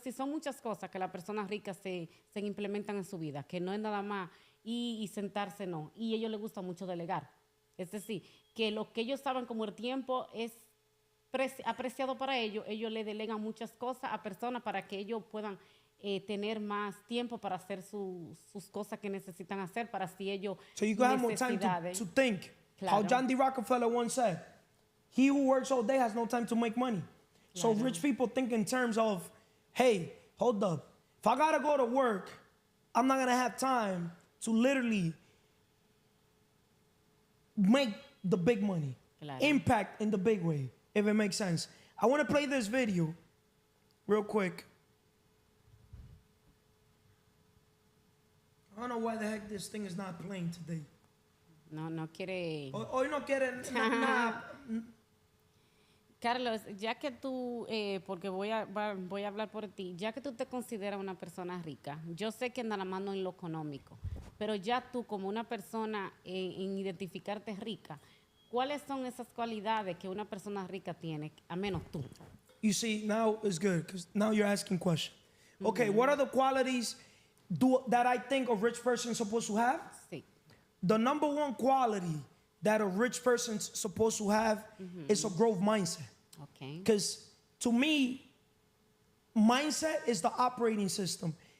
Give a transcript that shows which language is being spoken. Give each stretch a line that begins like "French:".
Spanish: Es decir, son muchas cosas que las personas ricas se implementan en su vida, que no es nada más ir y sentarse, no. Y a ellos les gusta mucho delegar. Es decir, que lo que ellos saben como el tiempo es apreciado para ellos le delegan muchas cosas a personas para que ellos puedan tener más tiempo para hacer sus cosas que necesitan hacer, para así ellos
English: So you can have more time to think. How
Spanish: Claro.
English: John D. Rockefeller once said, he who works all day has no time to make money. So
Spanish: Claro.
English: rich people think in terms of, hey, hold up. If I gotta go to work, I'm not gonna have time to literally make the big money.
Spanish: Claro.
English: Impact in the big way, if it makes sense. I wanna play this video real quick. I don't know why the heck this thing is not playing today.
Spanish: No quiere... Hoy no quieren nada. Carlos, ya que tú, porque voy a hablar por ti, ya que tú te consideras una persona rica, yo sé que nada más no en lo económico, pero ya tú como una persona en identificarte rica, ¿cuáles son esas cualidades que una persona rica tiene, a menos tú?
English: You see, now it's good because now you're asking questions. Okay, what are the qualities that I think a rich person is supposed to have?
Spanish: Sí.
English: The number one quality that a rich person's supposed to have is a growth mindset. Okay. Because to me, mindset is the operating system.